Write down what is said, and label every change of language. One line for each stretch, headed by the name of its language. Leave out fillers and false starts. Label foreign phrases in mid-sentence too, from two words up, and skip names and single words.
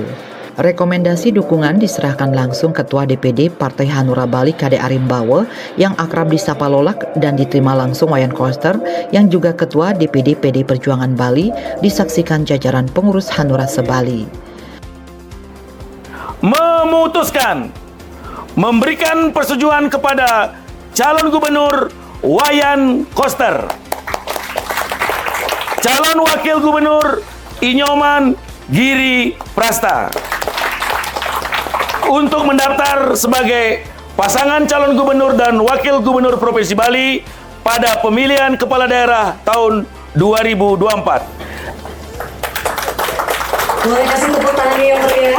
Indonesian: Rekomendasi dukungan diserahkan langsung Ketua DPD Partai Hanura Bali Kade Arimbawe yang akrab disapa Lolak dan diterima langsung Wayan Koster yang juga Ketua DPD PDI Perjuangan Bali disaksikan jajaran pengurus Hanura se-Bali. Memutuskan memberikan persetujuan kepada calon gubernur Wayan Koster, calon wakil gubernur Nyoman Giri Prasta untuk mendaftar sebagai pasangan calon gubernur dan wakil gubernur Provinsi Bali pada pemilihan kepala daerah tahun 2024. Boleh kasih tepuk tangan yang meriah?